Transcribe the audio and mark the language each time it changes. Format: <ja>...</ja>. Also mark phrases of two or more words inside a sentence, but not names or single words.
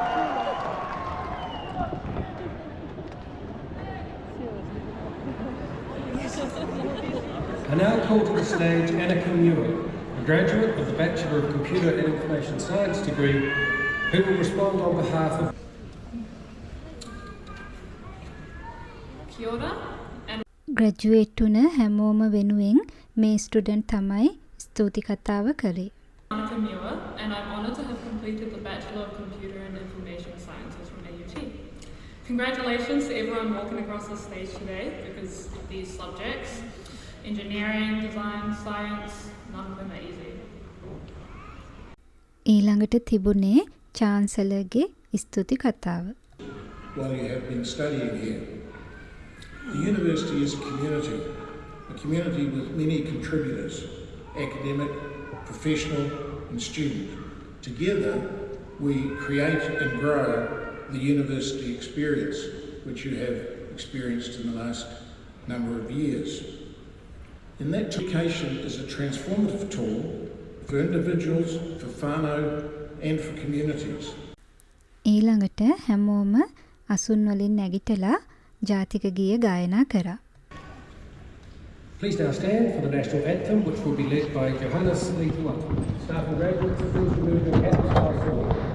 <en>I now call to the stage Annika Muir, a graduate of the Bachelor of Computer and Information Science degree, who will respond on behalf of</en> <mi>Kia ora,</mi> <en>and</en> <si>ග්‍රැජුවේට් වුණ හැමෝම වෙනුවෙන් මේ ස්ටුඩන්ට් තමයි ස්තුති කතාව කරේ.</si> <en>Annika Muir, and I'm honoured to have completed the Bachelor of Computer and Information Sciences from AUT. Congratulations to everyone walking across the stage today, because these subjects, engineering, design, science, none of them are easy.</en> <si>ඊළඟට තිබුණේ චාන්සලර්ගේ ස්තුති කතාව.</si> <en>While you have been studying here, the university is a community with many contributors, academic, professional and student. Together, we create and grow the university experience, which you have experienced in the last number of years. In that, education is a transformative tool for individuals, for whānau and for communities.</en> <si>ඊළඟට හැමෝම අසුන් වලින් නැගිටලා ජාතික ගීය ගායනා කරා.</si> <en>Please now stand for the national anthem, which will be led by Johannes Leitua. Staff and graduates, please remove your caps by forward.</en>